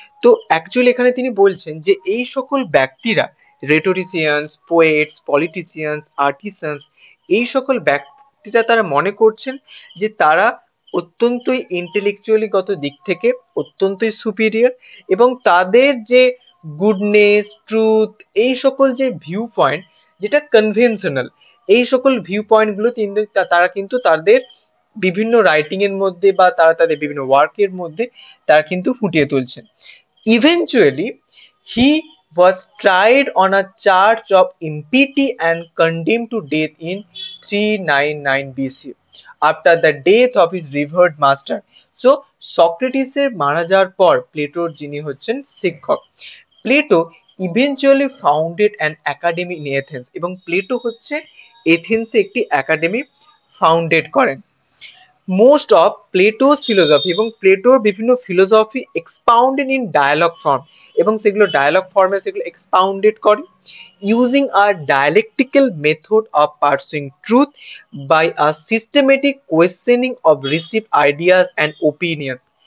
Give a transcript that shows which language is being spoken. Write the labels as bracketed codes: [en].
[bn] তো অ্যাকচুয়ালি এখানে তিনি বলছেন যে এই সকল ব্যক্তিরা, রেটোরিসিয়ানস, পোয়েটস, পলিটিশিয়ানস, আর্টিসানস, এই সকল ব্যক্তিরা তারা মনে করছেন যে তারা অত্যন্তই ইন্টেলেকচুয়ালি গত দিক থেকে অত্যন্তই সুপিরিয়র, এবং তাদের যে গুডনেস, ট্রুথ, এই সকল যে ভিউ পয়েন্ট, যেটা কনভেনশনাল, এই সকল ভিউ পয়েন্টগুলো কিন্তু তারা কিন্তু তাদের বিভিন্ন রাইটিং এর মধ্যে বা তারা তাদের বিভিন্ন ওয়ার্কের মধ্যে তারা কিন্তু ফুটিয়ে তুলছেন। [en] Eventually he was tried on a charge of impiety and condemned to death in 399 BC after the death of his revered master। [bn] So সক্রেটিসের মারা যাওয়ার পর প্লেটোর যিনি হচ্ছেন শিক্ষক, [en] Plato eventually founded an academy in Athens, [bn] এবং প্লেটো হচ্ছে এথেন্সে একটি academy founded করেন। [en] most of Plato's philosophy, [bn] এবং প্লেটোর বিভিন্ন ফিলোসফি এক্সপাউন্ডেড ইন ডায়ালগ ফর্ম, এবং সেগুলো ডায়ালগ ফর্মে সেগুলো এক্সপাউন্ডেড করে, [en] Using a dialectical method of pursuing truth by a systematic questioning of receive ideas and opinion.